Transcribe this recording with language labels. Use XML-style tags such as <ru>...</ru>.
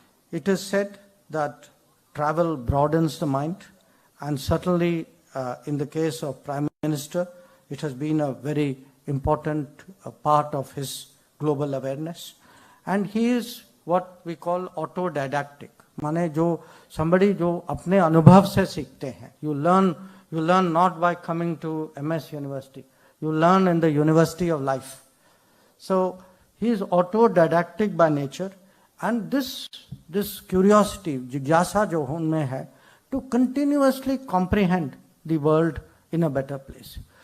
<en>It is said that travel broadens the mind, and certainly in the case of Prime Minister, it has been a very important part of his global awareness. And he is what we call autodidactic.</en> <hi>माने somebody जो अपने अनुभव से सीखते हैं.</hi> <en>You learn not by coming to MS University. You learn in the University of Life. So he is autodidactic by nature, and this curiosity,</en> <hi>जिज्ञासा जो उनमें है,</hi> <en>to continuously comprehend the world in a better place.</en>